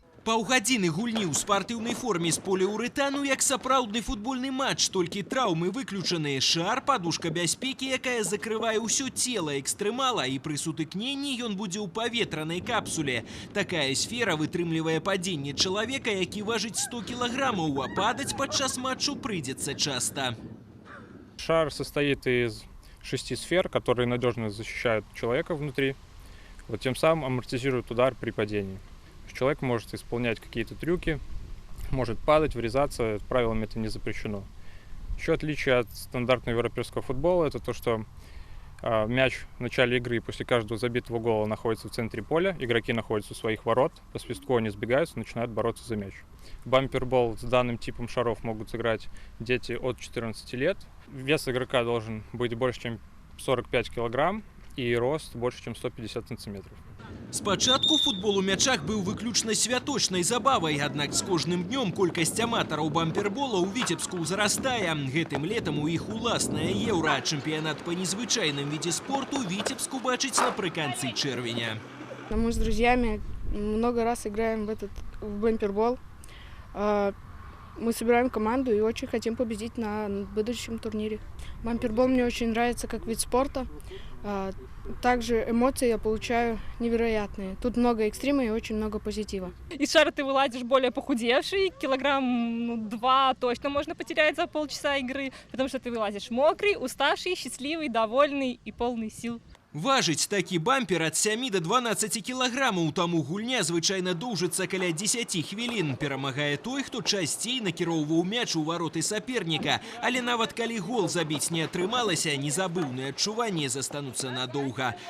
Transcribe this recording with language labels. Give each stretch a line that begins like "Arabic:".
Belarusian: Паўгадзіны гульні ў спартыўнай форме з поліуретану, як сапраўдны футбольны матч, толькі траўмы выключаны. Шар, падушка бяспекі, якая закрывае ўсё цела экстрэмала, і пры сутыкненні ён будзе ў паветранай капсуле. Такая сфера вытрымлівае падзенне чалавека, які важыць 100 кілаграмаў, а падаць падчас матчу прыйдзецца часта.
Russian: Шар состоит из 6 сфер, которые надежно защищают человека внутри, тем самым амортизируют удар при падении. Человек может исполнять какие-то трюки, может падать, врезаться, правилами это не запрещено. Еще отличие от стандартного европейского футбола — это то, что мяч в начале игры после каждого забитого гола находится в центре поля, игроки находятся у своих ворот, по свистку они сбегаются, начинают бороться за мяч. Бампербол с данным типом шаров могут сыграть дети от 14 лет. Вес игрока должен быть больше, чем 45 килограмм, и рост больше, чем 150 сантиметров.
Belarusian: Спачатку футбол у мячах быў выключна святочнай забавай, аднак з кожным днём колькасць аматараў бампербола ў Віцебску ўзрастае. Гэтым летам у іх уласная еўра. Чэмпіянат па незвычайным відзе спорту Віцебску бачыць напрыканцы чэрвеня.
Russian: Мы с друзьями много раз играем в бампербол. Мы собираем команду и очень хотим победить на будущем турнире. Бампербол мне очень нравится как вид спорта. Также эмоции я получаю невероятные. Тут много экстрима и очень много позитива. Из шара ты вылазишь более похудевший, килограмм 2 точно можно потерять за полчаса игры, потому что ты вылазишь мокрый, уставший, счастливый, довольный и полный сил.
Belarusian: Важыць такі бампер ад 7 до 12 кілаграмаў, таму гульня звычайна доўжыцца каля 10 хвілін. Перамагае той, хто часцей накіроўваў мяч у вароты саперніка. Але нават калі гол забіць не атрымалася, незабыўныя адчуванні застануцца надоўга.